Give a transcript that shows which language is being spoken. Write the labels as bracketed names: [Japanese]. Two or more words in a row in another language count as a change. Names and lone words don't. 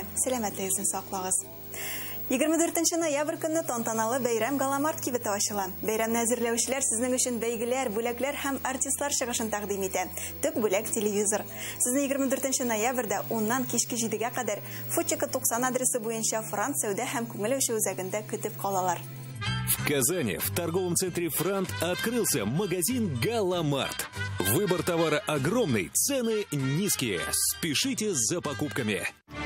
[Tatar] Сәламәтлегезне саклагыз. 24 ноябрь көнне тантаналы бәйрәм Галамарт кибете ачыла. Бәйрәмне әзерләүчеләр сезнең өчен бәйгеләр, бүләкләр һәм артистлар чыгышын тәкъдим итә. Төп бүләк телевизор. Сезне 24 ноябрьдә 10-нан кичке 7-гә кадәр Футчика 90 адресы буенча Франц сәүдә һәм күңел ачу үзәгендә көтеп калалар. [Russian] В Казани в торговом центре «Франт» открылся магазин «Галамарт». Выбор товара огромный, цены низкие. Спешите за покупками.